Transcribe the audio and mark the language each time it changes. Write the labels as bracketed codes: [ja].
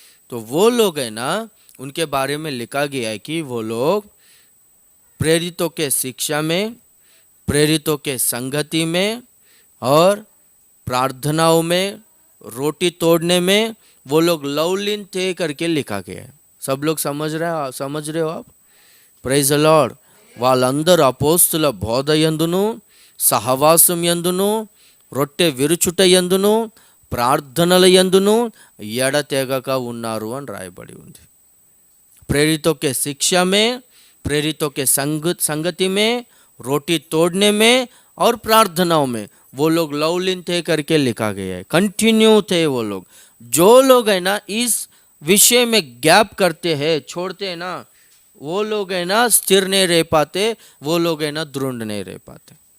[hi] तो वो लोग है ना, उनके बारे में लिखा गया है कि वो लोग प्रेरितों के शिक्षा में, प्रेरितों के संगति में और प्रार्थनाओं में, रोटी तोड़ने में वो लोग लवलीन थे करके लिखा गया है। सब लोग समझ रहे हो आप? [en] Praise the Lord. [te] వాళ్ళందరూ అపోస్తుల బోధ యందును, సహవాసం యందును, రొట్టె విరుచుట యందును, ప్రార్థనల యందును ఎడతెగక ఉన్నారు అని రాయబడి ఉంది। [hi] प्रेरितों के शिक्षा में, प्रेरितों के संगति में, रोटी तोड़ने में और प्रार्थनाओं में वो लोग लवलीन थे करके लिखा गया है। कंटिन्यू थे वो लोग। जो लोग है ना इस विषय में गैप करते हैं, छोड़ते हैं ना, वो लोग है ना स्थिर नहीं रह पाते, वो लोग है ना दृढ़ नहीं रह पाते।